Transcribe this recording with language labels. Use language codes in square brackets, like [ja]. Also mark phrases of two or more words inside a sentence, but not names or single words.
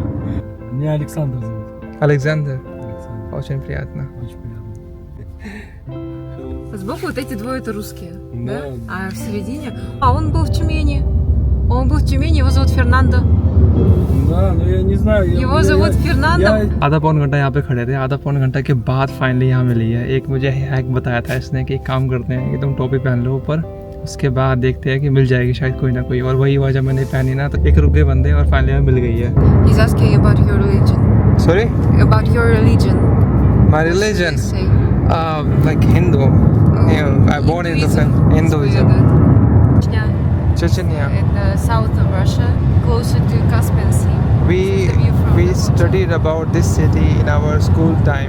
[ru] Меня Александр зовут. Александр. Александр. Очень приятно. Очень приятно. Сбоку вот эти двое это русские, да? Да. А в середине... А он был в Тюмени. Он был в Тюмени, его зовут Фернандо. Да, но я не знаю. Его зовут Фернандо. [hi] आधा पौन घंटा यहाँ पे खड़े थे। आधा पौन घंटा के बाद फाइनली यहाँ मिली है। एक मुझे हैक बताया था इसने कि एक काम करते हैं कि तुम टोपी पहन लो ऊपर, उसके बाद देखते हैं कि मिल जाएगी शायद कोई ना कोई। और वही हुआ जब मैंने पहनी ना तो एक रुक गए बंदे और फाइनली हमें मिल गई है। [en] He's asking about your religion. Sorry? About your religion. My religion? Say. Like Hindu. I born in the Hinduism. Chechnya. Это south of Russia, closer to Caspian Sea. We studied about this city in our school time.